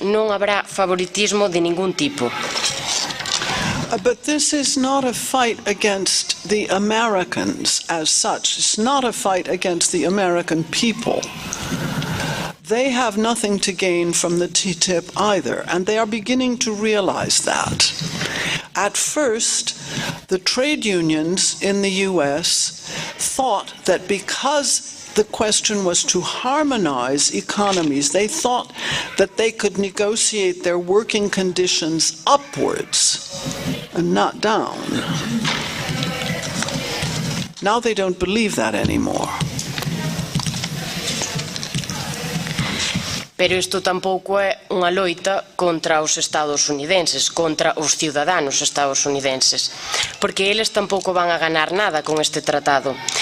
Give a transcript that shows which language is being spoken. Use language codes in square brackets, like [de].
[gl] Non habrá favoritismo de ningún tipo. [en] But this is not a fight against the Americans as such. It's not a fight against the American people. They have nothing to gain from the TTIP either, and they are beginning to realize that. At first, the trade unions in the US thought that because the question was to harmonize economies. They thought that they could negotiate their working conditions upwards and not down. Now they don't believe that anymore. [gl] Pero isto tampouco é unha loita contra os estadounidenses, contra os ciudadanos estadounidenses, porque eles tampouco van a ganar nada con este tratado.